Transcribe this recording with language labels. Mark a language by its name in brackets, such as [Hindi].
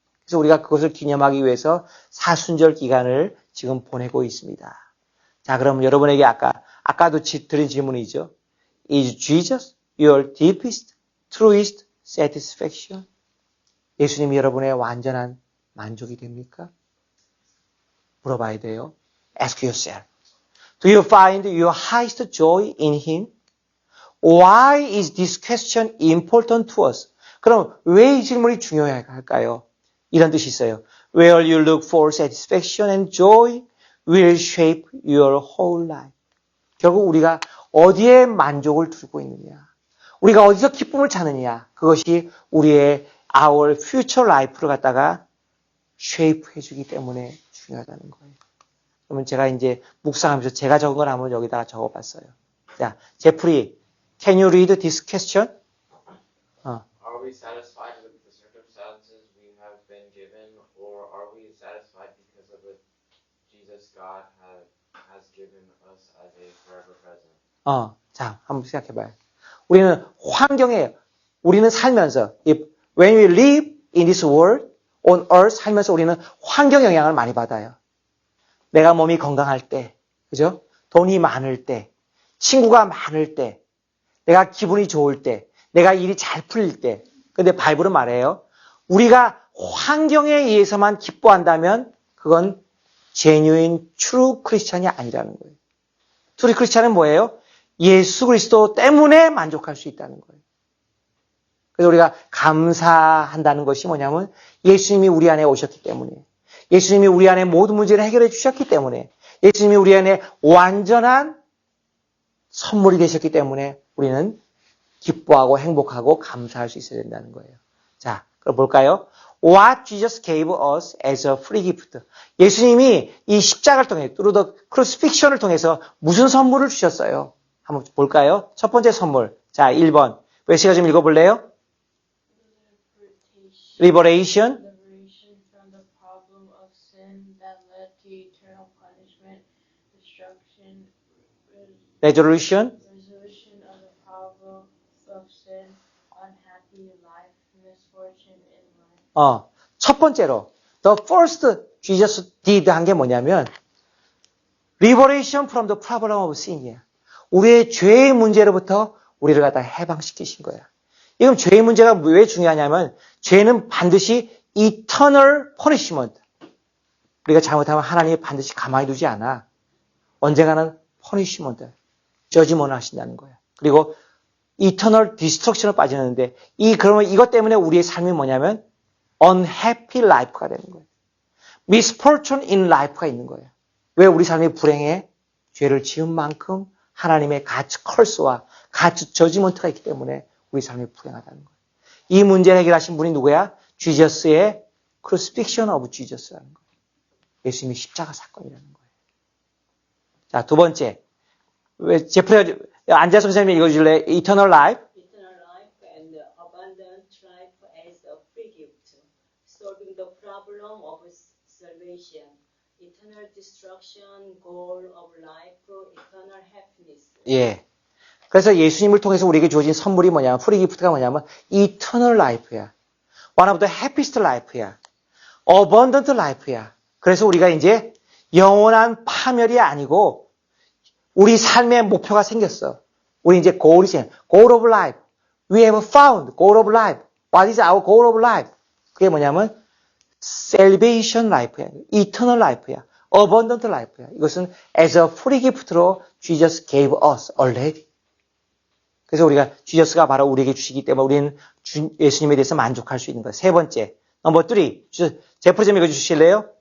[Korean] 그래서 우리가 그것을 기념하기 위해서 사순절 기간을 지금 보내고 있습니다. 자, 그럼 여러분에게 아까도 드린 질문이죠. [English] Is Jesus your deepest, truest satisfaction? [Korean] 예수님이 여러분의 완전한 만족이 됩니까? 물어봐야 돼요. [English] Ask yourself. Do you find your highest joy in Him? Why is this question important to us? [Korean] 그럼 왜 이 질문이 중요할까요? 이런 뜻이 있어요. [English] Where you look for satisfaction and joy will shape your whole life. [Korean] 결국 우리가 어디에 만족을 두고 있느냐, 우리가 어디서 기쁨을 찾느냐, 그것이 우리의 [English] our future life [Korean] 를 갖다가 shape 해주기 때문에 중요하다는 거예요. 그러면 제가 이제 묵상하면서 제가 적은 걸 한번 여기다가 적어봤어요. 자, 제프리, [English] can you read this question? Are we satisfied with the circumstances we have been given, or are we satisfied because of what Jesus God has given us as a forever present? [Korean] 자, 한번 생각해봐요. 우리는 우리는 살면서, [English] when we live in this world, on earth, [Korean] 살면서 우리는 환경 영향을 많이 받아요. 내가 몸이 건강할 때, 그죠? 돈이 많을 때, 친구가 많을 때, 내가 기분이 좋을 때, 내가 일이 잘 풀릴 때. 근데 바이블은 말해요. 우리가 환경에 의해서만 기뻐한다면 그건 [English] genuine, true [Korean] 크리스찬이 아니라는 거예요. true 크리스찬은 뭐예요? 예수 그리스도 때문에 만족할 수 있다는 거예요. 그래서 우리가 감사한다는 것이 뭐냐면 예수님이 우리 안에 오셨기 때문에, 예수님이 우리 안에 모든 문제를 해결해 주셨기 때문에, 예수님이 우리 안에 완전한 선물이 되셨기 때문에 우리는 기뻐하고 행복하고 감사할 수 있어야 된다는 거예요. 자, 그럼 볼까요? [English] What Jesus gave us as a free gift. [Korean] 예수님이 이 십자가를 통해, [English] through the crucifixion [Korean] 을 통해서 무슨 선물을 주셨어요? 한번 볼까요? 첫 번째 선물. 자, 1번. 웨시가 좀 읽어볼래요? [English] Liberation. Liberation from the problem of sin that led to eternal punishment, destruction, Resolution. resolution of the problem of sin, unhappy life, misfortune in life. [Korean] 첫 번째로 [English] the first Jesus did [Korean] 한 게 뭐냐면 [English] liberation from the problem of sin이야. [Korean] 우리의 죄의 문제로부터 우리를 갖다 해방시키신 거야. 이건 죄의 문제가 왜 중요하냐면 죄는 반드시 eternal punishment. 우리가 잘못하면 하나님이 반드시 가만히 두지 않아. 언젠가는 [English] punishment, judgment [Korean] 하신다는 거야. 그리고 eternal destruction을 빠지는데 그러면 이것 때문에 우리의 삶이 뭐냐면 unhappy life가 되는 거예요. [English] misfortune in life [Korean] 가 있는 거예요. 왜 우리 삶이 불행해? 죄를 지은 만큼 하나님의 가츠 컬스와 가츠 저지먼트가 있기 때문에 우리 삶이 불행하다는 거예요. 이 문제를 해결하신 분이 누구야? 지저스의 [English] crucifixion of Jesus [Korean] 라는 거예요. 예수님의 십자가 사건이라는 거예요. 자, 두 번째. 왜 제프리가 앉아서 선생님이 읽어줄래? [English] Eternal life. Eternal life and abundant life as a free gift, solving the problem of salvation, eternal destruction, goal of life, eternal happiness. [Korean] 예. 그래서 예수님을 통해서 우리에게 주어진 선물이 뭐냐면, 프리기프트가 뭐냐면, [English] eternal life [Korean] 야. [English] one of the happiest life야. abundant life야. [Korean] 그래서 우리가 이제 영원한 파멸이 아니고, 우리 삶의 목표가 생겼어. 우리 이제 [English] goal of life. We have found goal of life. What is our goal of life? [Korean] 그게 뭐냐면 salvation life야. [English] eternal life야. abundant life야. [Korean] 이것은 [English] as a free gift로 Jesus gave us already. [Korean] 그래서 우리가 지저스가 바로 우리에게 주시기 때문에 우리는 예수님에 대해서 만족할 수 있는 거예요. 세 번째. 넘버 3. 제프리 좀 읽어주실래요?